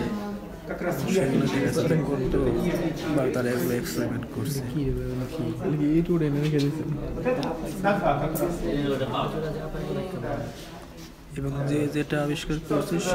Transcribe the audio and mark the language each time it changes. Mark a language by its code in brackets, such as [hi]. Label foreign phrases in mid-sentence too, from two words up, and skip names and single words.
[ru] как раз [bn] সেগুলো থেকে এক্সপ্লেন করতো বা তারা এগুলো এক্সপেরিমেন্ট করছে [ru] нога как раз. [bn] এবং যে যেটা আবিষ্কার করেছে